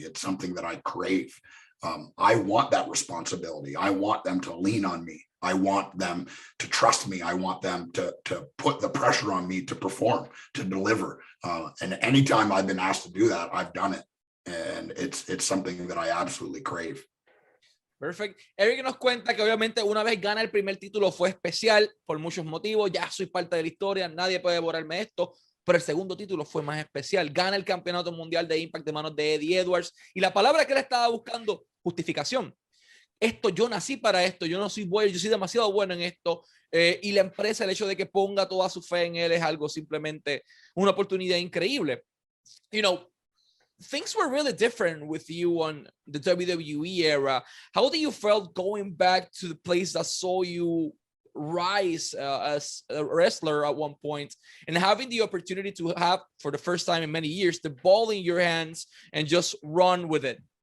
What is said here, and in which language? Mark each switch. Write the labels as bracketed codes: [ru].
[en] It's something that I crave. I want that responsibility. I want them to lean on me. I want them to trust me. I want them to put the pressure on me to perform, to deliver. And anytime I've been asked to do that, I've done it. And it's something that I absolutely crave. Perfect. [es] Eric nos cuenta que obviamente una vez gana el primer título fue especial por muchos motivos. Ya soy parte de la historia, nadie puede borrarme esto. Pero el segundo título fue más especial. Gana el Campeonato Mundial de Impact de manos de Eddie Edwards. Y la palabra que él estaba buscando, justificación. Yo nací para esto, yo no soy bueno, yo soy demasiado bueno en esto. Y la empresa, el hecho de que ponga toda su fe en él es algo simplemente una oportunidad increíble. [en] Things were really different with you on the WWE era. How do you felt going back to the place that saw you rise as a wrestler at one point and having the opportunity to have, for the first time in many years, the ball in your hands and just run with it?